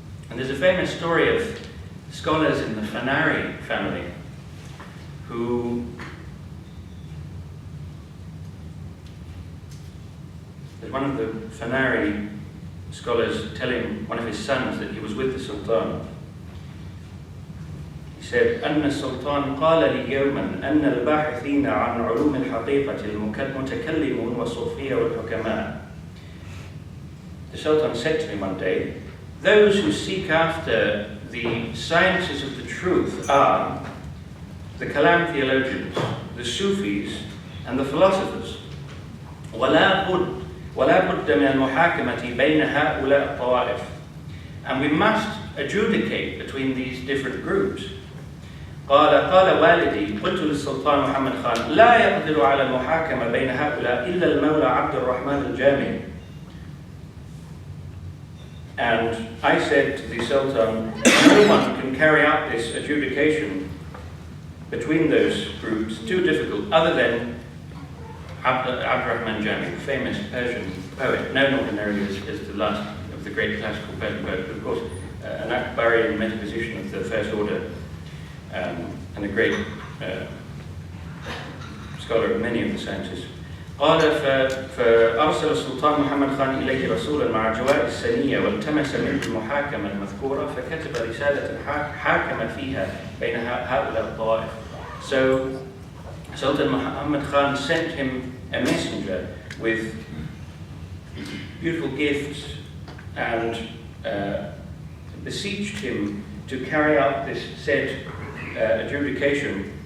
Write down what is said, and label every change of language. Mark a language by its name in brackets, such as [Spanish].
[English] And there's a famous story of scholars in the Fanari family who, there's one of the Fanari scholars telling one of his sons that he was with the Sultan. He said, [Arabic] أن السلطان قال لي يوما أن الباحثين عن علوم الحقيقة المتكلمون والصوفية والحكماء. [English] The Sultan said to me one day, those who seek after the sciences of the truth are the Kalam theologians, the Sufis, and the philosophers. [Arabic] ولا بد من المحاكمة بين هؤلاء الطوائف. [English] And we must adjudicate between these different groups. [Arabic] قال والدي قلت للسلطان محمد خان لا يقدر على المحاكمة بين هؤلاء إلا المولى عبد الرحمن الجامي. [English] And I said to the Sultan, no one can carry out this adjudication between those groups, too difficult, other than Abdurrahman Jami, the famous Persian poet, known ordinarily as the last of the great classical Persian poets, but of course an Akbarian metaphysician of the first order, and a great scholar of many of the sciences. [Arabic] قال فأرسل السلطان محمد خان إليه رسولا مع جوائز السنية والتمس منه المحاكمة المذكورة فكتب رسالة حاكم فيها بين هؤلاء الطوائف. [English] So Sultan Muhammad Khan sent him a messenger with beautiful gifts and beseeched him to carry out this said adjudication.